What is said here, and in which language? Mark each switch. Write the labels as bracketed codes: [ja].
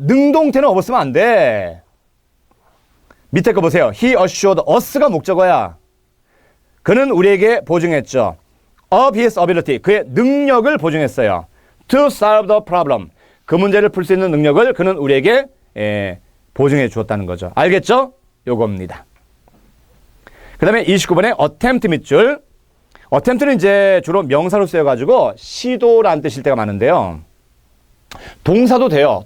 [ko] 능동태는 of 쓰면 안 돼. 밑에 거 보세요. [en] He assured us [ko] 가 목적어야. 그는 우리에게 보증했죠. [en] Of his ability. [ko] 그의 능력을 보증했어요. [en] To solve the problem. [ko] 그 문제를 풀 수 있는 능력을 그는 우리에게 보증해 주었다는 거죠. 알겠죠? 요겁니다. 그 다음에 29번에 attempt 밑줄. attempt는 이제 주로 명사로 쓰여가지고 시도라는 뜻일 때가 많은데요. 동사도 돼요.